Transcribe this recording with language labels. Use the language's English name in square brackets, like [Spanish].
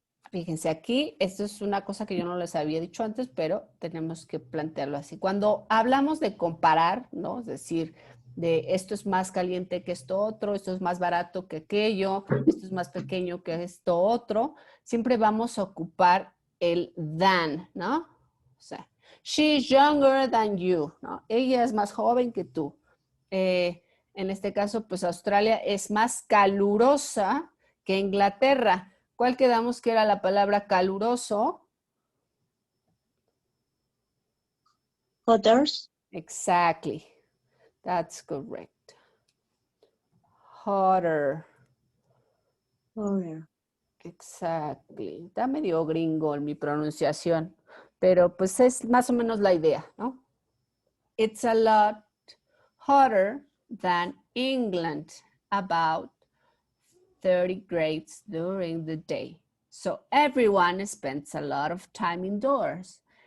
[Spanish] Fíjense aquí, esto es una cosa que yo no les había dicho antes, pero tenemos que plantearlo así. Cuando hablamos de comparar, ¿no? Es decir, de esto es más caliente que esto otro, esto es más barato que aquello, esto es más pequeño que esto otro, siempre vamos a ocupar el than, ¿no? O sea, [English] she's younger than you, [Spanish] ¿no? Ella es más joven que tú. En este caso, pues Australia es más calurosa que Inglaterra. ¿Cuál quedamos que era la palabra caluroso? [English] Hotters. Exactly. That's correct. Hotter. Hotter. Exactly. [Spanish] Está medio gringo en mi pronunciación, pero pues es más o menos la idea, ¿no? [English] It's a lot hotter than England, about 30 grades during the day. So everyone spends a lot of time indoors.